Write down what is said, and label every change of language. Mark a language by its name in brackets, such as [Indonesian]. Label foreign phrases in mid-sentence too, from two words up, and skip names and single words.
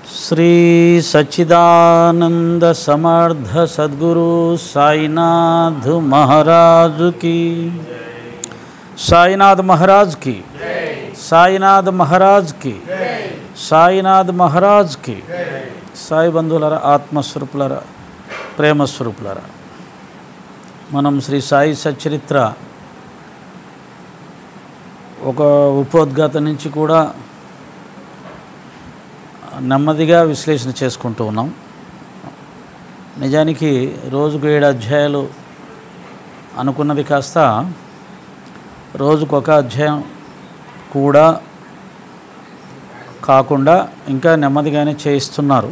[Hindi] श्री सच्चिदानंद समर्थ सद्गुरु साईनाथ महाराज की, साईनाथ महाराज की, साईनाथ महाराज की, साईनाथ महाराज की। [Telugu] సాయి బంధులరా, ఆత్మస్వరూపులరా, ప్రేమస్వరూపులరా, మనం శ్రీ సాయి సచ్చరిత్ర ఒక ఉపోద్ఘాత నుంచి కూడా నెమ్మదిగా విశ్లేషణ చేసుకుంటూ ఉన్నాం. నిజానికి రోజుకు 7 అధ్యాయాలు అనుకున్నది కాస్త రోజుకు ఒక అధ్యాయం కూడా కాకుండా ఇంకా నెమ్మదిగానే చేయిస్తున్నారు.